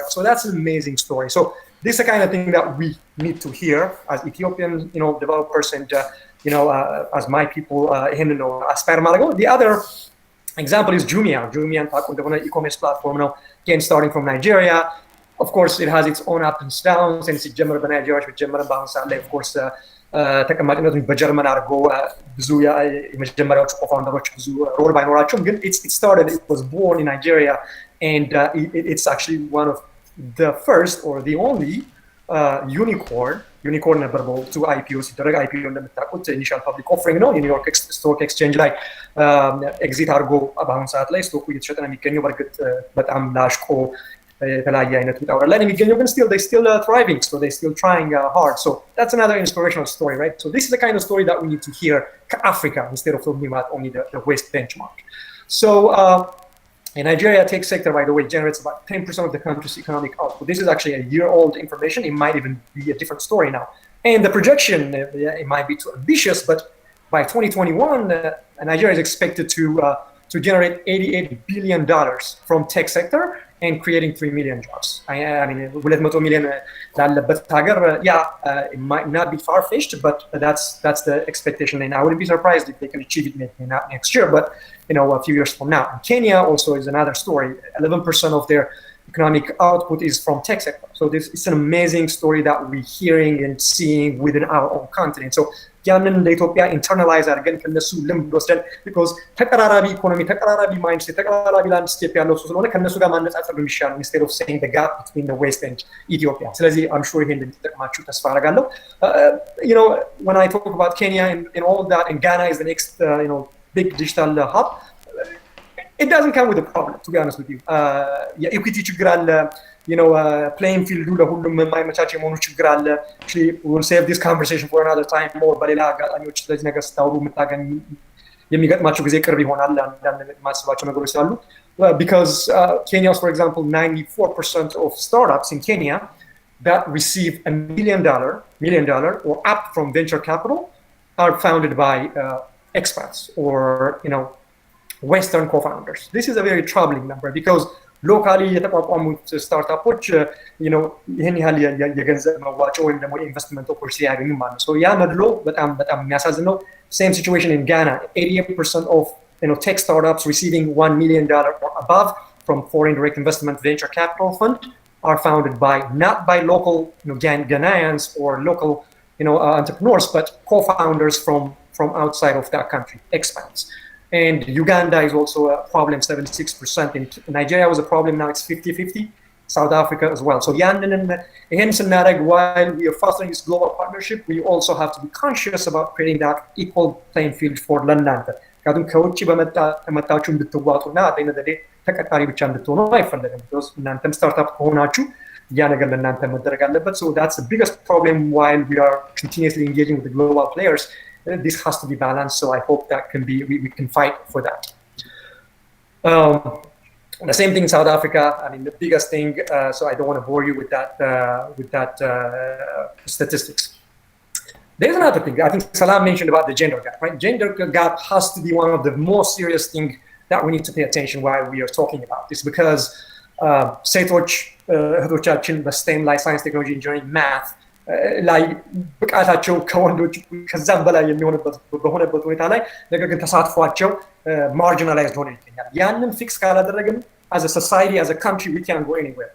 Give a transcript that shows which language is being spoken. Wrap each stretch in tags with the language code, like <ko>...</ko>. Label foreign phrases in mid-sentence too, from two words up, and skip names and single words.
<en>So that's an amazing story. So this is the kind of thing that we need to hear as Ethiopian, developers and as my people aspire to. The other example is Jumia. Jumia is e-commerce platform now, again starting from Nigeria. Of course, it has its own ups and downs, and it's general Nigeria with general balance. Of course,</en> <am>ተቀማጭነቱን በጀርመን አድርጎ ብዙ የመጀመሪያዎቹ ኮፋውንደሮች ብዙ ሮል ባይኖራቸውም ግን</am> <en>it started, it was born in Nigeria, and it's actually one of the first or the only</en> <am>unicorn ነበር በወቅቱ IPO ሲደረግ IPO እንደምታውቁት</am> <en>initial public offering</en> <am>ነው የኒውዮርክ ስቶክ ኤክስቼንጅ ላይ ኤግዚት አድርጎ በአሁኑ ሰዓት ላይ ስቶኩ እየተሸጠ ነው የሚገኘው በእርግጥ በጣም ላሽቆ የተለያየ አይነት ውጣ ላይ የሚገኘው ግን</am> <en>they still thriving, so they still trying hard. So that's another inspirational story, right? So this is the kind of story that we need to hear Africa instead of talking about only the West benchmark. So in Nigeria, tech sector, by the way, generates about 10% of the country's economic output. This is actually a year-old information. It might even be a different story now. And the projection, it might be too ambitious, but by 2021, Nigeria is expected to generate $88 billion from tech sector and creating 3 million jobs. I mean, 200 million</en> <am>ላለበት ሀገር,</am> <en>it might not be far-fetched, but that's the expectation. And I wouldn't be surprised if they can achieve it maybe not next year, but a few years from now. And Kenya also is another story. 11% of their economic output is from tech sector. So it's an amazing story that we're hearing and seeing within our own continent.</en> <am>So ያንን ለኢትዮጵያ ኢንተርናላይዝ አድርገን ከነሱ ልምድ ወስደን because ተቀራራቢ ኢኮኖሚ ተቀራራቢ ማይንድሴት ተቀራራቢ ላንድስኬፕ ያለው ስለሆነ ከነሱ ጋር ማነጻጸር ነው የሚሻለው</am> <en>instead of saying the gap between the West and Ethiopia.</en> <am>ስለዚህ</am> <en>I'm sure</en> <am>ይሄን እንደሚጠቅማችሁ ተስፋ አደርጋለሁ.</am> <en>When I talk about Kenya and all that, and Ghana is the next big digital hub, it doesn't come with a problem, to be honest with you.</en> <am>የኢኩዊቲ ችግር አለ,</am> <en>playing field</en> <am>ለሁሉም የማይመቻች የመሆኑ ችግር አለ.</am> <en>Actually, we'll save this conversation for another time more.</en> <am>በሌላ አጋጣሚዎች ስለዚህ ነገር ስታወሩ የሚገጥማቸው ጊዜ ቅርብ ይሆናል አንዳንድ ማስባቸው ነገሮች ስላሉ.</am> <en>Because Kenya, for example, 94% of startups in Kenya that receive $1 million or up from venture capital are founded by expats or Western co-founders. This is a very troubling number because</en> <am>ሎካሊ የተቋቋሙት ስታርታፖች ይህን ያህል የገንዘብ መዋጮ ወይም ደግሞ</am> <en>investment opportunity</en> <am>ያገኙ ማለት ነው። ያ መድሎ በጣም የሚያሳዝን ነው።</am> <en>Same situation in Ghana. 88% of tech startups receiving $1 million or above from foreign direct investment venture capital fund are founded not by local Ghanaians or local entrepreneurs, but co-founders from outside of that country, expats. And Uganda is also a problem, 76%. In Nigeria was a problem, now it's 50-50. South Africa as well. So while we are fostering this global partnership, we also have to be conscious about creating that equal playing field for</en> <am>ለእናንተ ምክንያቱም ከውጭ በመጣችሁ እንድትዋጡና አጠይነዘዴ ተቀጣሪ ብቻ እንድትሆኑ አይፈለግም። እናንተም ስታርታፕ ከሆናችሁ ያ ነገር ለእናንተ መደረግ አለበት.</am> <en>So that's the biggest problem while we are continuously engaging with the global players. This has to be balanced, so I hope that we can fight for that. The same thing in South Africa. I mean, the biggest thing. So I don't want to bore you with that statistics. There's another thing. I think Salam mentioned about the gender gap. Right? Gender gap has to be one of the most serious things that we need to pay attention while we are talking about this, because</en> <am>ሴቶች እህቶቻችን በስቴም ላይ ሳይንስ፣ ቴክኖሎጂ፣ ኢንጂነሪንግ፣ ማት ላይ ብቃታቸው ከወንዶች ከዛም በላይ በሆነበት ሁኔታ ላይ ነገር ግን ተሳትፏቸው ማርጂናላይዝድ ሆነ ይገኛል። ያንን ፊክስ ካላደረግን</am> <en>as a society, as a country, we can't go anywhere.</en>